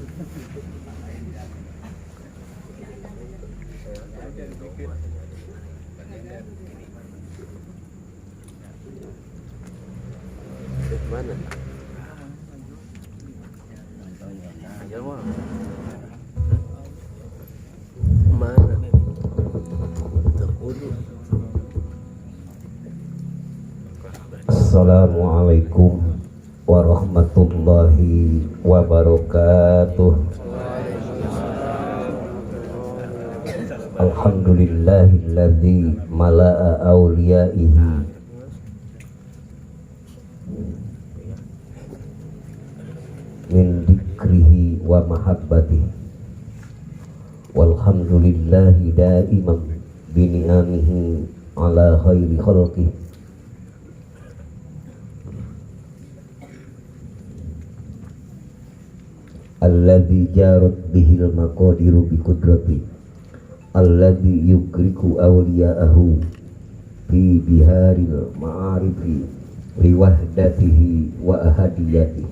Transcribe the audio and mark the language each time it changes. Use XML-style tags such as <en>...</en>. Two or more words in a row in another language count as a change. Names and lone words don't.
<su>Mana? Ajar mah. Mana?</su> <ar>السلام عليكم ورحمة الله وبركاته. الحمد لله الذي ملأ أولياءه من ذكره ومحبته والحمد لله دائما بنعمه على خير خلقه الذي جرت به المقادير بقدرة الذي يغرق أولياءه في بحار المعارف لوحدته وأحديته.</ar>